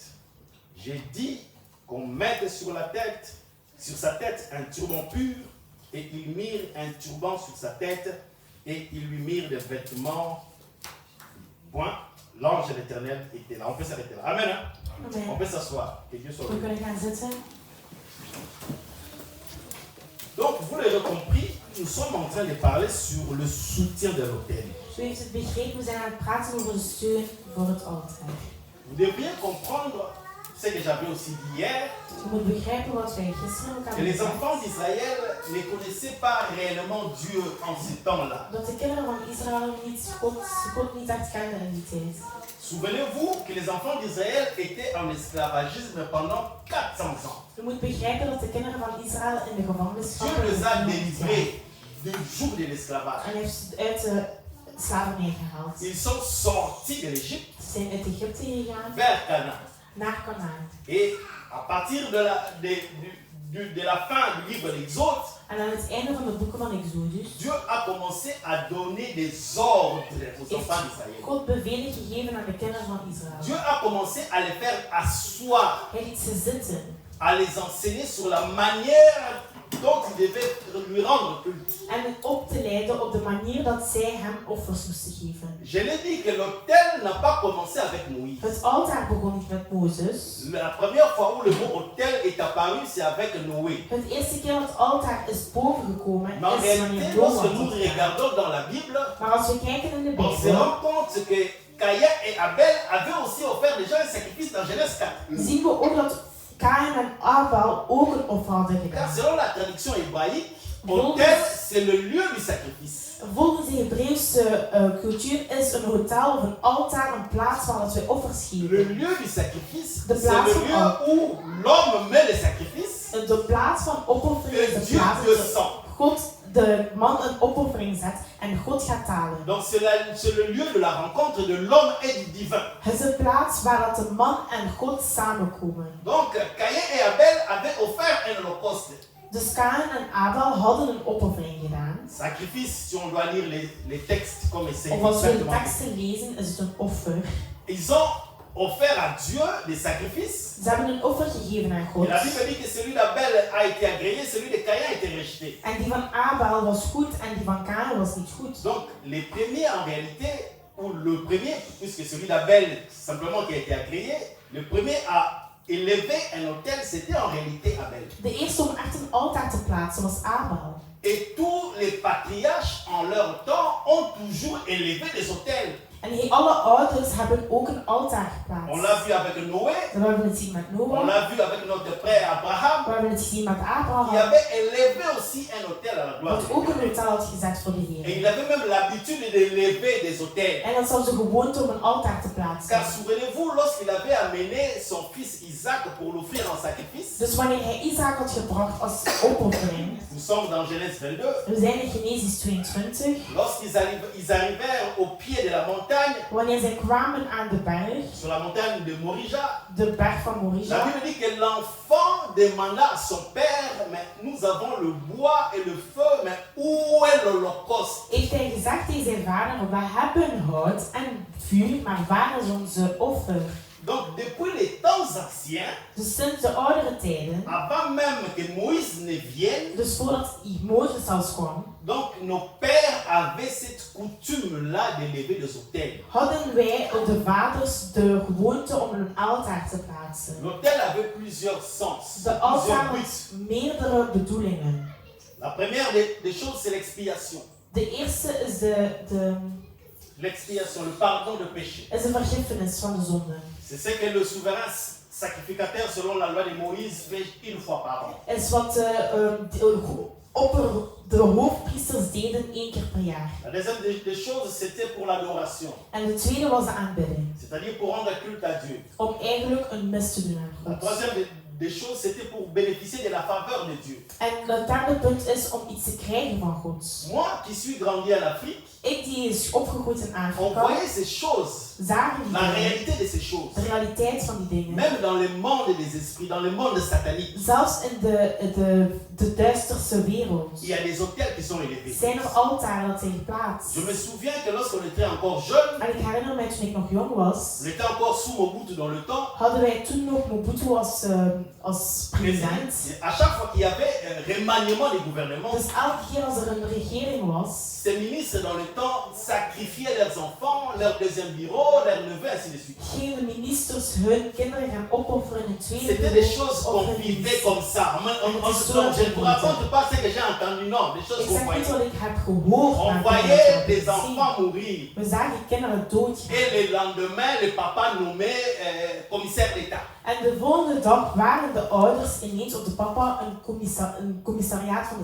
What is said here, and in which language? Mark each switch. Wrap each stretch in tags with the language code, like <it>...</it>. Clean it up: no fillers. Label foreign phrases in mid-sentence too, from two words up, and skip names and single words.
<fr>J'ai dit qu'on mette sur sa tête un turban pur, et ils mirent un turban sur sa tête, et ils lui mirent des vêtements. Point. L'ange de l'Éternel était là. On peut s'arrêter là. Amen. Hein? Amen. On peut s'asseoir. Que Dieu soit</fr> <nl>We</nl> <fr>béni.</fr> <nl>kunnen gaan zitten.</nl> <fr>Donc, vous l'avez compris, nous sommes en train de parler sur le soutien de l'autel.</fr> <nl>U heeft het begrepen, we zijn aan het praten over de steun voor het altaar.</nl> <fr>Vous devriez comprendre ce que j'avais aussi dit hier,</fr> <nl>Je moet begrijpen wat wij gisteren ook</nl> <fr>que</fr> <nl>hebben</nl> <fr>les</fr> <nl>gezegd.</nl> <fr>enfants d'Israël ne connaissaient pas réellement Dieu en ces temps-là.</fr> <nl>Dat de kinderen van Israël God niet echt kenden in die tijd.</nl> <fr>Souvenez-vous que les enfants d'Israël étaient en esclavagisme pendant 400 ans.</fr> <nl>Je moet begrijpen dat de kinderen van Israël in de gevangenschap</nl> <fr>Dieu les a délivrés du joug de l'esclavage.</fr> <nl>en heeft ze uit de slavernij gehaald.</nl> <fr>Ils sont sortis de l'Égypte</fr> <nl>Ze zijn uit Egypte gegaan</nl> <fr>vers Canaan.</fr> <nl>naar Kanaan.</nl> <fr>Et à partir de la fin du livre d'Exode,</fr> <nl>En aan het einde van de boeken van Exodus</nl> <fr>Dieu a commencé à donner des ordres aux enfants d'Israël.</fr> <nl>God bevelen gegeven aan de kinderen van Israël.</nl> <fr>Dieu a commencé à les faire asseoir,</fr> <nl>Hij liet ze zitten</nl> <fr>à les enseigner sur la manière dont ils devaient lui rendre culte.</fr> <nl>en hen op te leiden op de manier dat zij hem offers moesten geven.</nl> <fr>Je l'ai dit que l'autel n'a pas commencé avec Moïse.</fr> <nl>Het altaar begon niet met Mozes.</nl> <fr>La première fois où le mot autel est apparu, c'est avec Noé.</fr> <nl>Het eerste keer dat het altaar is bovengekomen</nl> <fr>Mais en</fr> <nl>is wanneer</nl> <fr>réalité,</fr> <nl>Noach</nl> <fr>lorsque</fr> <nl>het</nl> <fr>nous</fr> <nl>gedaan.</nl> <fr>regardons dans la Bible,</fr> <nl>Maar als we kijken in de</nl> <fr>on se</fr> <nl>Bijbel,</nl> <fr>rend compte que Caïn et Abel avaient aussi offert déjà un sacrifice dans Genèse 4.</fr> <nl>zien we ook dat Kain en Abel ook een offer hadden</nl> <fr>Car</fr> <nl>gedaan.</nl> <fr>selon la tradition hébraïque, autel, c'est le lieu du sacrifice.</fr> <nl>Volgens de Hebreeuwse cultuur is een hotel of een altaar een plaats waar dat wij offers</nl> <fr>Le</fr> <nl>geven.</nl> <fr>lieu du sacrifice,</fr> <nl>De</nl> <fr>c'est</fr> <nl>plaats</nl> <fr>le</fr> <nl>van</nl> <fr>lieu où l'homme met le sacrifice</fr> <nl>De plaats van opoffering is</nl> <fr>que</fr> <nl>de</nl> <fr>Dieu</fr> <nl>plaats</nl> <fr>descend.</fr> <nl>waar God de man een opoffering zet en God gaat talen.</nl> <fr>Donc c'est le lieu de la rencontre de l'homme et du divin.</fr> <nl>Het is een plaats waar dat de man en God samenkomen.</nl> <fr>Donc Caïn et Abel avaient offert un holocauste.</fr> <nl>Dus Kain en Abel hadden een opoffering gedaan.</nl> <fr>Sacrifice, si on doit lire les textes comme c'est</fr> <nl>Of als we de</nl> <fr>exactement.</fr> <nl>teksten lezen, is het een offer.</nl> <fr>Ils ont offert à Dieu des sacrifices.</fr> <nl>Ze hebben een offer gegeven aan God.</nl> <fr>Et la Bible dit que celui d'Abel a été agréé, celui de Caïn a été rejeté.</fr> <nl>En die van Abel was goed en die van Kain was niet goed.</nl> <fr>Donc les premiers en réalité, ou le premier, puisque celui d'Abel simplement qui a été agréé, le premier a élevé un autel, c'était en réalité Abel.</fr> <nl>De eerste om echt een altaar te plaatsen was Abel.</nl> <fr>Et tous les patriarches en leur temps ont toujours élevé des autels.</fr> <nl>En alle ouders hebben ook een altaar</nl> <fr>On</fr> <nl>geplaatst.</nl> <fr>l'a vu avec Noé,</fr> <nl>We hebben het gezien met</nl> <fr>on</fr> <nl>Noach.</nl> <fr>l'a vu avec notre frère Abraham,</fr> <nl>We hebben het gezien met</nl> <fr>qui</fr> <nl>Abraham.</nl> <fr>avait élevé aussi un autel à la gloire de</fr> <nl>Wat ook</nl> <fr>Dieu.</fr> <nl>een hotel had gezet voor de</nl> <fr>Et</fr> <nl>Heer.</nl> <fr>il avait même l'habitude d'élever des autels.</fr> <nl>En dat was de gewoonte om een altaar te</nl> <fr>Car</fr> <nl>plaatsen.</nl> <fr>souvenez-vous, lorsqu'il avait amené son fils Isaac pour l'offrir en sacrifice,</fr> <nl>Dus wanneer hij Isaac had gebracht als opoffering,</nl> <fr>nous sommes dans Genèse 22,</fr> <nl>we zijn in Genesis 22,</nl> <fr>lorsqu'ils arrivèrent au pied de la montagne,</fr> <nl>wanneer zij kwamen aan de berg,</nl> <fr>sur la montagne de Morija,</fr> <nl>de berg van</nl> <fr>la</fr> <nl>Morija,</nl> <fr>Bible dit que l'enfant demanda à son père, mais nous avons le bois et le feu, mais où est l'holocauste?</fr> <nl>heeft hij gezegd tegen zijn vader, we hebben hout en vuur, maar waar is onze offer?</nl> <fr>Donc depuis les temps anciens,</fr> <nl>Dus sinds de oudere tijden,</nl> <fr>avant même que Moïse ne vienne,</fr> <nl>dus voordat Mozes zelfs kwam,</nl> <fr>donc nos pères avaient cette coutume-là d'élever des autels.</fr> <nl>hadden wij, de vaders, de gewoonte om een altaar te plaatsen.</nl> <fr>L'autel avait plusieurs sens,</fr> <nl>De</nl> <fr>plusieurs</fr> <nl>altaar</nl> <fr>buts.</fr> <nl>had meerdere bedoelingen.</nl> <fr>La première des choses, c'est l'expiation.</fr> <nl>De eerste is</nl> <fr>L'expiation, le pardon de péché.</fr> <nl>is de vergiffenis van de zonde.</nl> <fr>C'est ce que le souverain sacrificateur, selon la loi de Moïse, fait une fois par an.</fr> <nl>Is wat de hoofdpriesters deden 1 keer per jaar.</nl> <fr>La deuxième des choses, c'était pour l'adoration.</fr> <nl>En de tweede was de aanbidding.</nl> <fr>C'est-à-dire pour rendre culte à Dieu.</fr> <nl>Om eigenlijk een mis te doen</nl> <fr>La</fr> <nl>aan God.</nl> <fr>troisième des choses, c'était pour bénéficier de la faveur de Dieu.</fr> <nl>En het derde punt is om iets te krijgen van God.</nl> <fr>Moi qui suis grandi en Afrique,</fr> <nl>Ik die is opgegroeid in</nl> <fr>on</fr> <nl>Afrika,</nl> <fr>voyait ces choses,</fr> <nl>zagen die</nl> <fr>la</fr> <nl>dingen,</nl> <fr>réalité de ces choses.</fr> <nl>de realiteit van die dingen.</nl> <fr>Même dans le monde des esprits, dans le monde satanique,</fr> <nl>Zelfs in de duisterste wereld</nl> <fr>il y a des autels qui sont élevés.</fr> <nl>zijn er altaren dat zijn geplaatst.</nl> <fr>Je me souviens que lorsqu'on était encore jeune,</fr> <nl>En ik herinner mij toen ik nog jong was,</nl> <fr>on était encore sous Mobutu dans le temps,</fr> <nl>hadden wij toen nog Mobutu als als president.</nl> <fr>À chaque fois qu'il y avait un remaniement des gouvernements,</fr> <nl>Dus elke keer als er een regering was,</nl> <fr>ces ministres dans le temps sacrifiaient leurs enfants, leur deuxième bureau, leurs neveux, ainsi de suite.</fr> <nl>gingen de ministers hun kinderen gaan opofferen in het tweede</nl> <fr>C'était des</fr> <nl>bureau</nl> <fr>choses</fr> <nl>of</nl> <fr>qu'on</fr> <nl>hun</nl> <fr>vivait</fr> <nl>dienst.</nl> <fr>comme ça. Je ne vous raconte pas ce que j'ai entendu, non, des choses</fr> <nl>Ik</nl> <fr>qu'on</fr> <nl>zeg niet</nl> <fr>voyait.</fr> <nl>wat ik heb gehoord,</nl> <fr>On</fr> <nl>maar</nl> <fr>voyait</fr> <nl>ik heb</nl> <fr>des</fr> <nl>het gezien.</nl> <fr>enfants mourir.</fr> <nl>We zagen kinderen doodgaan.</nl> <fr>Et le lendemain, le papa nommé commissaire d'État.</fr> <nl>En de volgende dag waren de ouders ineens op de papa een commissariaat van de</nl>